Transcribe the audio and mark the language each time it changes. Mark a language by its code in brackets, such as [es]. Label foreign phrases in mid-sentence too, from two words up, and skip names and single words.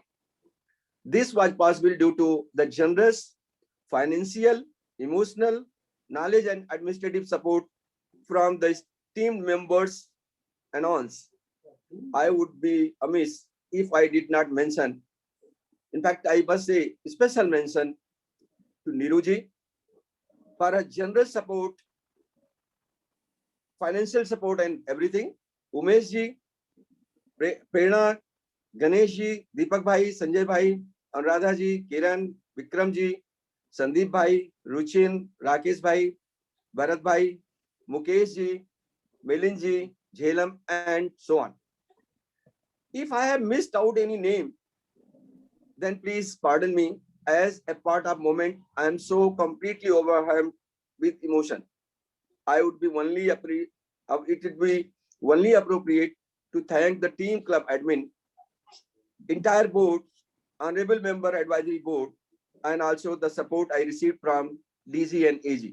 [en] This was possible due to the generous financial, emotional, knowledge, and administrative support from the team members and ons. I would be amiss if I did not mention. In fact, I must say special mention to Niruji for her generous support, financial support, and everything. Umesh ji, Prerna, Ganesh ji, Deepak bhai, Sanjay bhai, Anuradha ji, Kiran, Vikram ji, Sandeep bhai, Ruchin, Rakesh bhai, Bharat bhai, Mukesh ji, Milin ji, Jhelam, and so on. If I have missed out any name, then please pardon me. As a part of moment, I am so completely overwhelmed with emotion. It would be only appropriate to thank the team club admin, entire board, honorable member advisory board, and also the support I received from DG and AG.